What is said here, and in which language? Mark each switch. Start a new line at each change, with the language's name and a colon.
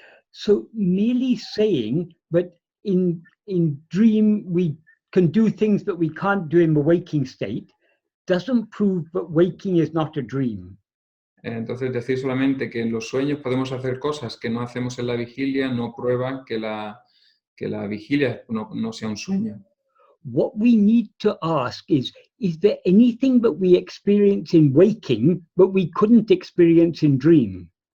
English: So merely saying that in dream we can do things that we can't do in the waking state doesn't prove that waking is not a dream.
Spanish: Entonces, decir solamente que en los sueños podemos hacer cosas que no hacemos en la vigilia no prueba que la vigilia no sea un sueño.
English: What we need to ask is there anything that we experience in waking that we couldn't experience in dream?